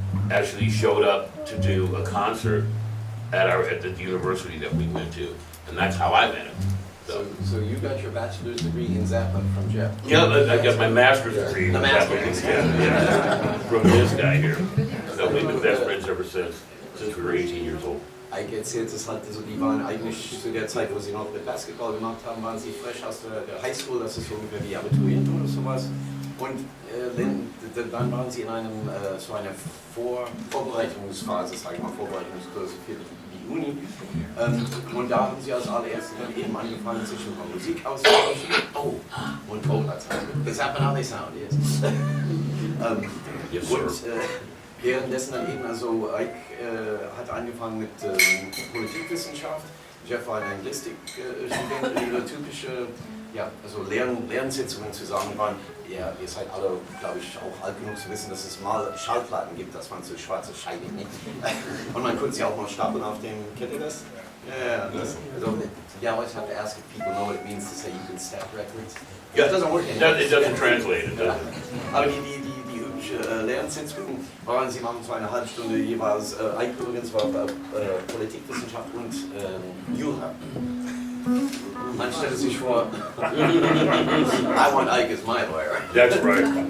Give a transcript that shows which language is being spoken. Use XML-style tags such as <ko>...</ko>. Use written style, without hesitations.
<en>actually showed up to do a concert at the university that we went to, and that's how I met him. So you got your bachelor's degree in Zeppelin from Jeff? Yeah, I got my master's degree. The master's, yeah, from this guy here. So we've been best friends ever since we were 18 years old.</en> <de>Ike erzählt es halt, also die waren eigentlich zu der Zeit, wo sie noch mit Basketball gemacht haben, waren sie frisch aus der Highschool, das ist so ungefähr wie Abiturient oder sowas. Und dann waren sie in einem, so einer Vorbereitungsphase, sage ich mal, Vorbereitungskurs für die Uni. Und da haben sie als allererstes dann eben angefangen, sich über Musik auszutauschen.</de> <en>Oh, that's happened how they sound, yes. Yes, sir.</en> <de>Und währenddessen dann eben, also Ike hat angefangen mit Politikwissenschaft. Jeff war ein Anglistik-Student, ihre typische, ja, also Lernsitzungen zusammen waren. Ja, ihr seid alle, glaube ich, auch alt genug zu wissen, dass es mal Schallplatten gibt, das waren so schwarze Scheiben, nicht? Und man konnte sie auch mal stapeln auf dem, kennt ihr das? Ja, das.</de> <en>Also, you always have to ask if people know what it means to say you can stack records. Yeah, It doesn't work it doesn't translate, it doesn't.</en> <de>Aber die übliche Lernsitzung waren, sie machen so eine halbe Stunde jeweils, Ike übrigens war Politikwissenschaft und Jura. Man stellt sich vor,</de> <en>I want Ike as my lawyer. That's right.</en>